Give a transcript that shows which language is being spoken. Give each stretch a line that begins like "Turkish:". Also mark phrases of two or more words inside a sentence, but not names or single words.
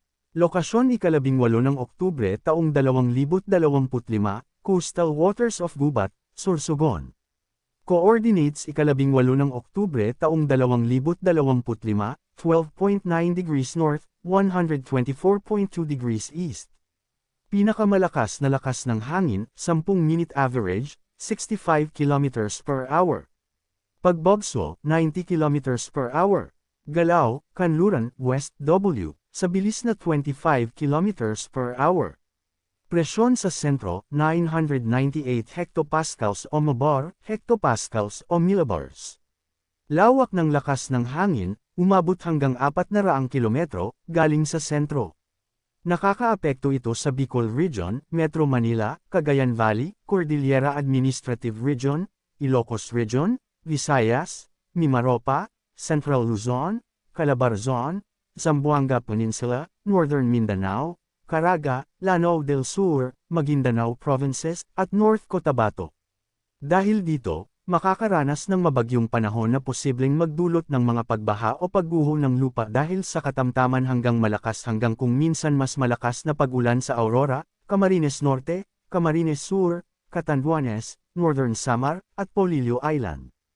Filipino: Lokasyon ika-18 ng Oktubre taong 2025, Coastal Waters of Gubat, Sorsogon. Coordinates ika-18 ng Oktubre taong 2025,
English: 12.9 degrees north, 124.2 degrees east.
Filipino: Pinakamalakas na lakas ng hangin,
English: 10-minute average, 65 km per hour.
Filipino: Pagbagso, 90
English: km per hour.
Filipino: Galaw, Kanluran, West W, sa bilis na 25
English: km per hour.
Filipino: Presyon sa sentro, 998 hectopascals o mabar, hectopascals o millibars. Lawak ng lakas ng hangin, umabot hanggang 400 kilometro, galing sa sentro. Nakakaapekto ito sa Bicol Region, Metro Manila, Cagayan Valley, Cordillera Administrative Region, Ilocos Region, Visayas, Mimaropa, Central Luzon, Calabarzon, Zamboanga Peninsula, Northern Mindanao, Caraga, Lanao del Sur, Maguindanao Provinces, at North Cotabato. Dahil dito, makakaranas ng mabagyong panahon na posibleng magdulot ng mga pagbaha o pagguho ng lupa dahil sa katamtaman hanggang malakas hanggang kung minsan mas malakas na pag-ulan sa Aurora, Camarines Norte, Camarines Sur, Catanduanes, Northern Samar, at Polillo Island.